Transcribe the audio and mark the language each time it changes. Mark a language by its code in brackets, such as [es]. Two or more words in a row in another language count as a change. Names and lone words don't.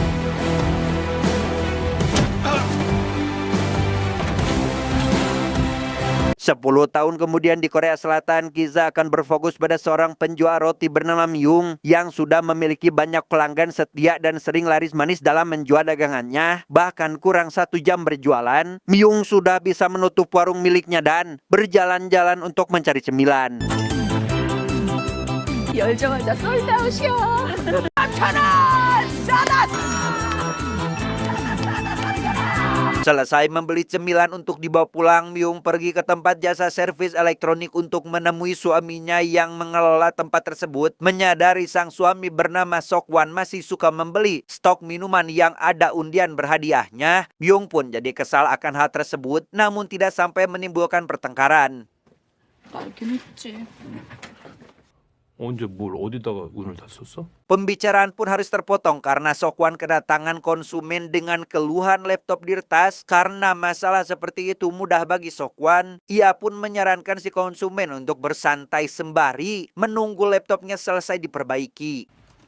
[id] 10 tahun kemudian di Korea Selatan, Kiza akan berfokus pada seorang penjual roti bernama Myung yang sudah memiliki banyak pelanggan setia dan sering laris manis dalam menjual dagangannya. Bahkan kurang 1 jam berjualan, Myung sudah bisa menutup warung miliknya dan berjalan-jalan untuk mencari cemilan. [ko] 열자마자 솔드아웃이야. 3,000원! [id] Selesai membeli cemilan untuk dibawa pulang, Myung pergi ke tempat jasa servis elektronik untuk menemui suaminya yang mengelola tempat tersebut. Menyadari sang suami bernama Sokwan masih suka membeli stok minuman yang ada undian berhadiahnya, Myung pun jadi kesal akan hal tersebut, namun tidak sampai menimbulkan pertengkaran. [ko] 알긴 했지. 언제 뭘 어디다가 운을 다 썼어? [id] Pembicaraan pun harus terpotong karena Sokwan kedatangan konsumen dengan keluhan laptop diretas. Karena masalah seperti itu mudah bagi Sokwan, ia pun menyarankan si konsumen untuk bersantai sembari menunggu laptopnya selesai diperbaiki.